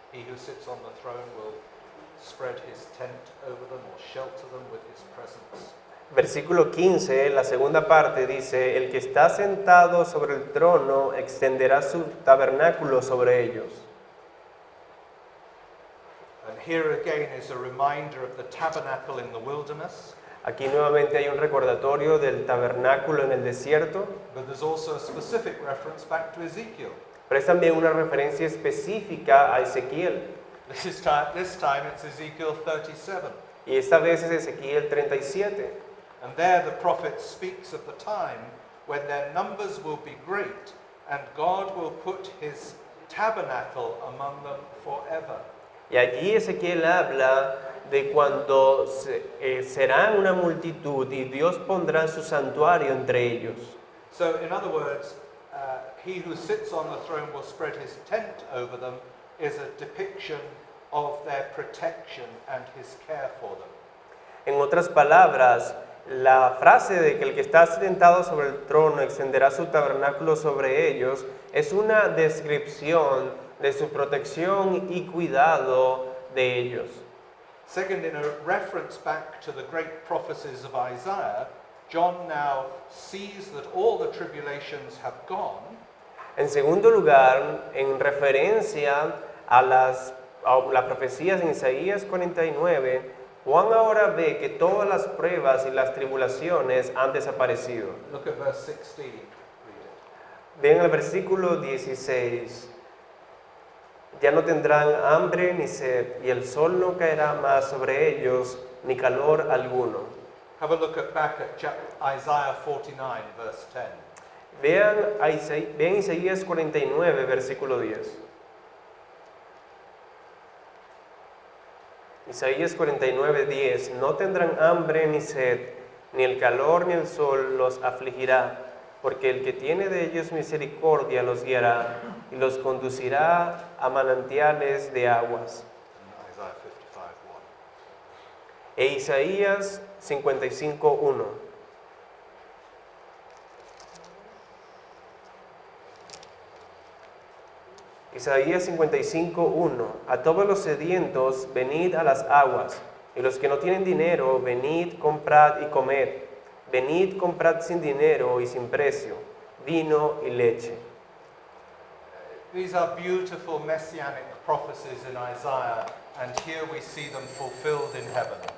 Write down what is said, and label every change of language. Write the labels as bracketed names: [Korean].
[English] He who sits on the throne will spread his tent over them or shelter them with his presence. [Spanish] Versículo 15, la segunda parte dice, el que está sentado sobre el trono extenderá su tabernáculo sobre ellos. [English] And here again is a reminder of the tabernacle in the wilderness. [Spanish] Aquí nuevamente hay un recordatorio del tabernáculo en el desierto, [English] But there's also a specific reference back to Ezekiel. [Spanish] pero es también una referencia específica a Ezequiel. [English] This time it's Ezekiel 37. [Spanish] Y esta vez es Ezequiel 37. [English] And there the prophet speaks of the time when their numbers will be great and God will put his tabernacle among them forever. [Spanish] Y allí Ezequiel habla de cuando serán una multitud y Dios pondrá su santuario entre ellos. [English] So, in other words, he who sits on the throne will spread his tent over them is a depiction of their protection and his care for them. [Spanish] En otras palabras, la frase de que el que está sentado sobre el trono extenderá su tabernáculo sobre ellos es una descripción de su protección y cuidado de ellos. [English] Second, in a reference back to the great prophecies of Isaiah, John now sees that all the tribulations have gone. [Spanish] En segundo lugar, en referencia a las profecías en Isaías 49, Juan ahora ve que todas las pruebas y las tribulaciones han desaparecido. [English] Look at verse 16. Read it. [Spanish] Vean el versículo 16. Ya no tendrán hambre ni sed, y el sol no caerá más sobre ellos, ni calor alguno. [English] Have a look back at Isaiah 49, verse 10. [Spanish] Vean Isaías 49, versículo 10. Isaías 49, 10. No tendrán hambre ni sed, ni el calor ni el sol los afligirá, porque el que tiene de ellos misericordia los guiará y los conducirá a manantiales de aguas. [English] Isaiah 55, 1. [Spanish] E Isaías 55, 1. Isaías 55, 1. A todos los sedientos, venid a las aguas, y los que no tienen dinero, venid, comprad y comed. Venid, comprad sin dinero y sin precio, vino y leche. [English] These are beautiful messianic prophecies in Isaiah, and here we see them fulfilled in heaven.